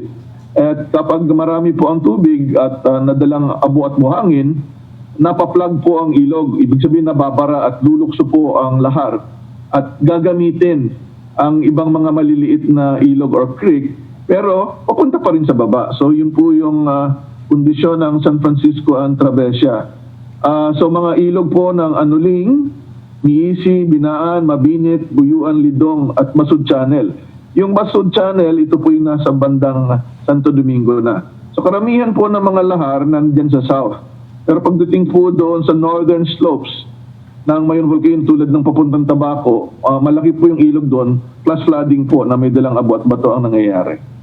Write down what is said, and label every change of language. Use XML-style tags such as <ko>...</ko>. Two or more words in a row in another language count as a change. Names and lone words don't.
<tl>At kapag marami po ang tubig at nadalang abo at buhangin, napaplug po ang ilog. Ibig sabihin nababara at lulukso po ang lahar. At gagamitin ang ibang mga maliliit na ilog or creek, pero papunta pa rin sa baba. So yun po yung kondisyon ng San Francisco and Travesia. So mga ilog po ng Anuling, Miisi, Binaan, Mabinit, Buyuan, Lidong at Masud Channel. Yung Masud Channel, ito po yung nasa bandang Santo Domingo na. So karamihan po ng mga lahar nandyan sa south. Pero pagdating po doon sa</tl> <en>northern slopes</en> <tl>ng Mayon Volcano tulad ng papuntang Tabaco, malaki po yung ilog doon,</tl> <en>plus flooding</en> <tl>po na may dalang abo at bato ang nangyayari.</tl>